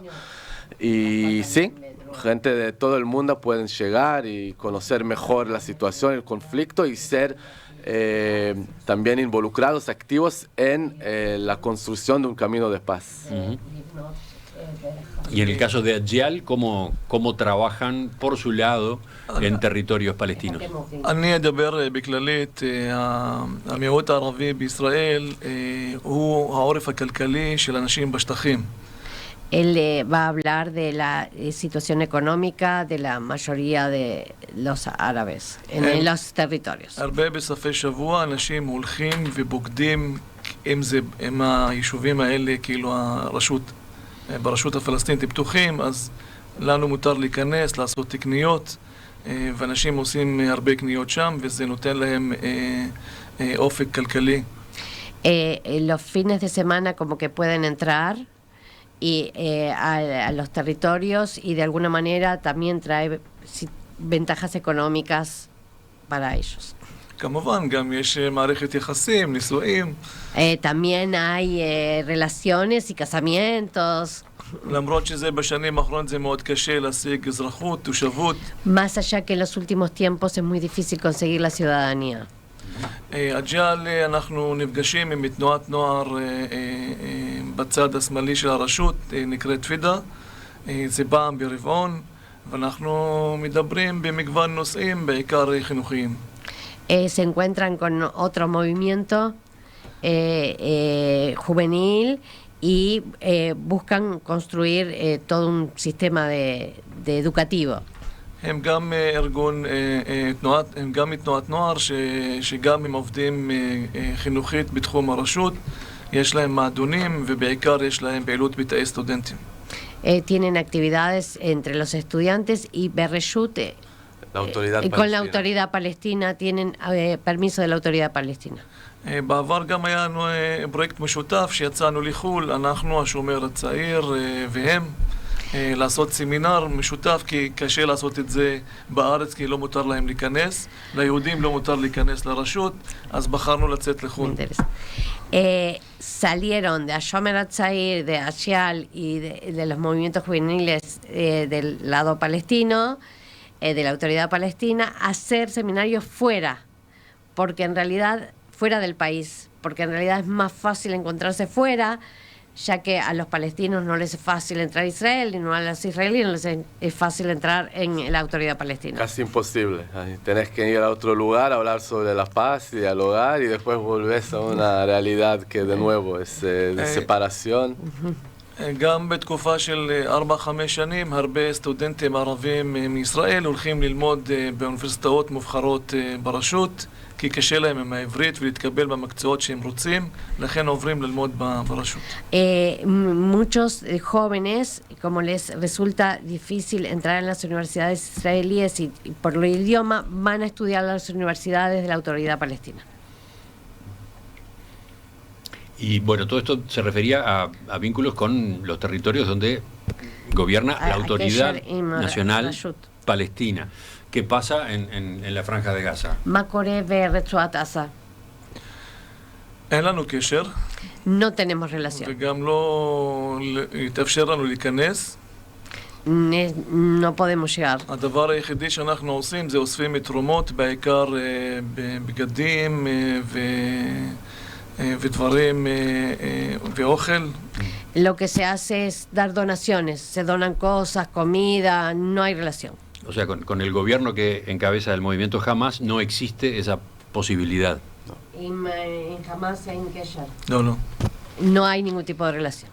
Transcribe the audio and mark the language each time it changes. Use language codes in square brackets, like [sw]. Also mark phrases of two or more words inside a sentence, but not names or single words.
[es] Y sí, gente de todo el mundo pueden llegar y conocer mejor la situación, el conflicto, y ser también involucrados, activos en la construcción de un camino de paz. Y en el caso de Adyal, ¿cómo trabajan por su lado en territorios palestinos? [he] אני אדבר בכללית, המיעוט הערבי בישראל הוא העורף הכלכלי של אנשים בשטחים. [es] Él va a hablar de la situación económica de la mayoría de los árabes en los territorios. [he] הרבה בסופי שבוע אנשים הולכים ובוגדים אם זה עם היישובים האלה, כאילו ברשות הפלסטינית פתוחים, אז לנו מותר להיכנס, לעשות קניות, ואנשים עושים הרבה קניות שם, וזה נותן להם אופק כלכלי. [es] Los fines de semana como que pueden entrar y a los territorios, y de alguna manera también trae ventajas económicas para ellos. [he] כמובן, גם יש מערכת יחסים, נישואים. [es] También hay relaciones y casamientos. [he] למרות שזה בשנים האחרונות זה מאוד קשה להשיג אזרחות, תושבות. [es] Más allá que en los últimos tiempos es muy difícil conseguir la ciudadanía. [he] אג'יאל, אנחנו נפגשים עם תנועת נוער בצד השמאלי של הרשות, נקראת פידה. זה פעם ברבעון, ואנחנו מדברים במגוון נושאים, בעיקר חינוכיים. [es] Se encuentran con otro movimiento juvenil y buscan construir todo un sistema de educativo. [he] הם גם ארגון, הם גם מתנועת נוער שגם הם עובדים חינוכית בתחום הרשות. יש להם מועדונים ובעיקר יש להם פעילות בתאי סטודנטים. [es] Tienen actividades entre los estudiantes y Berreshut La autoridad con la palestina. autoridad palestina, tienen permiso de la autoridad palestina. [he] בעבר גם היה לנו פרויקט משותף שיצאנו לחו"ל, אנחנו, השומר הצעיר והם, לעשות סמינר משותף, כי קשה לעשות את זה בארץ, כי לא מותר להם להיכנס. ליהודים לא מותר להיכנס לרשות, אז בחרנו לצאת לחו"ל. [es] Salieron de Hashomer Hatzair, de Ashial y de los movimientos juveniles del lado palestino, de la autoridad palestina, a hacer seminarios fuera, porque en realidad, fuera del país, porque en realidad es más fácil encontrarse fuera, ya que a los palestinos no les es fácil entrar a Israel y no a los israelíes no les es fácil entrar en la autoridad palestina. Casi imposible. Tenés que ir a otro lugar a hablar sobre la paz y dialogar y después volvés a una realidad que de nuevo es de separación. [he] גם בתקופה של 4-5 שנים, הרבה סטודנטים ערבים מישראל הולכים ללמוד באוניברסיטאות מובחרות ברשות, כי קשה להם עם העברית ולהתקבל במקצועות שהם רוצים, לכן עוברים ללמוד ברשות. [es] Muchos jóvenes, como les resulta difícil entrar en las universidades israelíes y por el idioma, van a estudiar a las universidades de la autoridad palestina. Y bueno, todo esto se refería a vínculos con los territorios donde gobierna la Autoridad Nacional Palestina. ¿Qué pasa en la Franja de Gaza? [he] מה קורה ברצועת עזה? אין לנו קשר, [es] No tenemos relación. [he] וגם לא יתאפשר לנו להיכנס. [es] No podemos llegar. [he] הדבר היחידי שאנחנו עושים זה אוספים מתרומות, בעיקר בבגדים ודברים ואוכל. [es] Lo que se hace es dar donaciones, se donan cosas, comida, no hay relación. O sea, con el gobierno que encabeza el movimiento Hamas no existe esa posibilidad. No. No hay ningún tipo de relación.